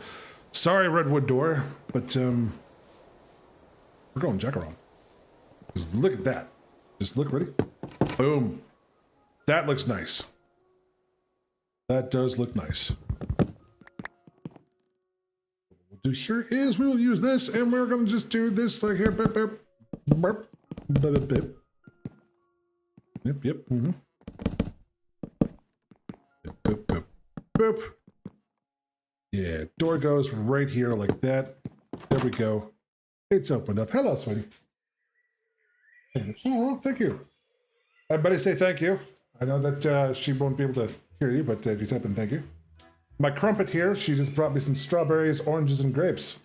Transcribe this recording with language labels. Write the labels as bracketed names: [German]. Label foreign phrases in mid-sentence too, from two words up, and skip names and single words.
[English] Sorry, redwood door, but we're going Jacaron. Just look at that. Just look, ready? Boom. That looks nice. That does look nice. Do here is we will use this, and we're gonna just do this like here. Bip, bip, burp, bip, bip. Yep. Mm-hmm. Bip, bip, bip. Yeah, door goes right here like that. There we go. It's opened up. Hello, sweetie. Oh, thank you. Everybody say thank you. I know that she won't be able to hear you, but if you type in thank you. My crumpet here, she just brought me some strawberries, oranges, and grapes.